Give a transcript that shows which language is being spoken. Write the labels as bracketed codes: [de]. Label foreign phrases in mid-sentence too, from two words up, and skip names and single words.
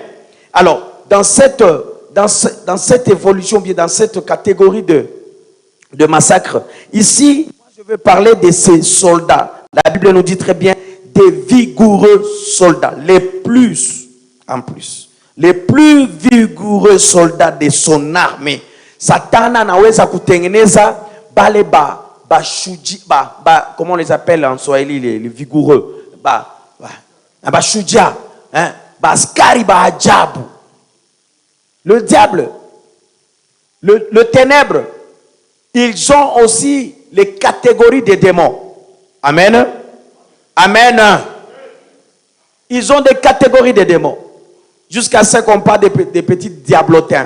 [fr] Alors, dans cette évolution, bien dans cette catégorie de massacre, ici, je veux parler de ces soldats. La Bible nous dit très bien des vigoureux soldats, les plus vigoureux soldats de son armée. [sw] Satana anaweza kutengeneza bale [fr] comment on les appelle en Swahili, les vigoureux, [sw] shujaa, askari ajabu. [fr] Le diable, le ténèbre, ils ont aussi les catégories des démons. Amen. Amen. Ils ont des catégories de démons. Jusqu'à ce qu'on parle des petits diablotins.